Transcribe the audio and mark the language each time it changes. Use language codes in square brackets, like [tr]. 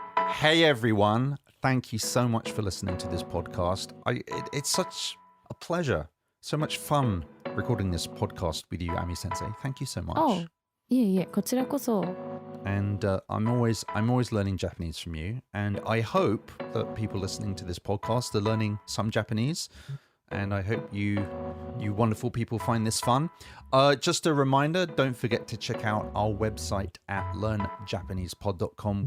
[en] Hey everyone, thank you so much for listening to this podcast. It's such a pleasure, so much fun recording this podcast with you, Ami Sensei. Thank you so much. [ja] Oh, いえいえ、こちらこそ。 [en] And I'm always learning Japanese from you, and I hope that people listening to this podcast are learning some Japanese. And I hope you wonderful people find this fun. Just a reminder, don't forget to check out our website at learnjapanesepod.com.